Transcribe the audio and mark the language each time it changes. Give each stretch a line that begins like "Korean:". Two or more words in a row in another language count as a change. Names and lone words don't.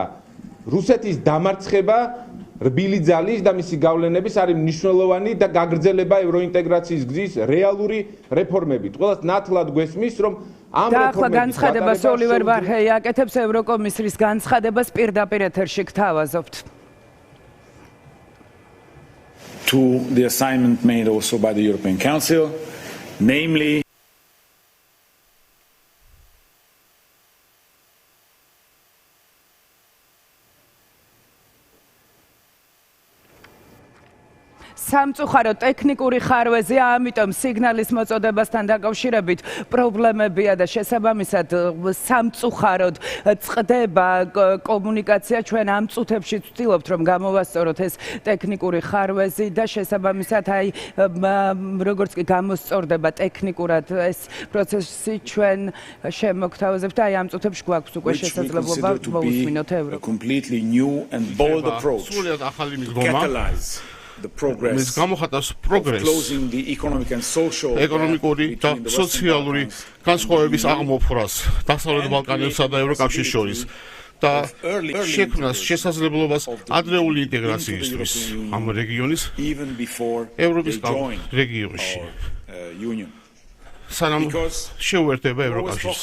Georgian: რუსეთის დამარცხება რბილი ძალის და მისი გავლენების არის მნიშვნელოვანი და გაგრძელება ევროინტეგრაციის გზის რეალური რეფორმებით. ყველას ნათლად გვესმის, რომ ამ რეფორმების განცხადებას ოლივერ ვარჰეი აკეთებს ევროკომისრის განცხადებას პირდაპირ ეთერში გთავაზობთ.
English: To the assignment made also by the European Council, namely
Georgian: სამწუხარო ტექნიკური ხარვეზია, ამიტომ სიგნალის მოწოდებასთან დაკავშირებით პრობლემებია და შესაბამისად სამწუხაროდ წყდება კომუნიკაცია. ჩვენ ამ წუთებში ვცდილობთ რომ გამოვასწოროთ ეს ტექნიკური ხარვეზი და შესაბამისად როგორც კი გამოსწორდება ტექნიკურად ეს პროცესი ჩვენ შემოგთავაზებთ და ამ წუთებში გვაქვს უკვე შესაძლებლობა მოусმინოთ
English: catalyze the progress
Georgian: მის გამოხატავს პროგრესს ეკონომიკური და სოციალური განსხვავების აღმოფხვრას დასავლეთ ბალკანეთსა და ევროკავშირის შორის და შექმნას შესაძლებლობას ადრეული ინტეგრაციისთვის ამ რეგიონის ევროპის რეგიონში სანამ შეუერთდება ევროკავშირს.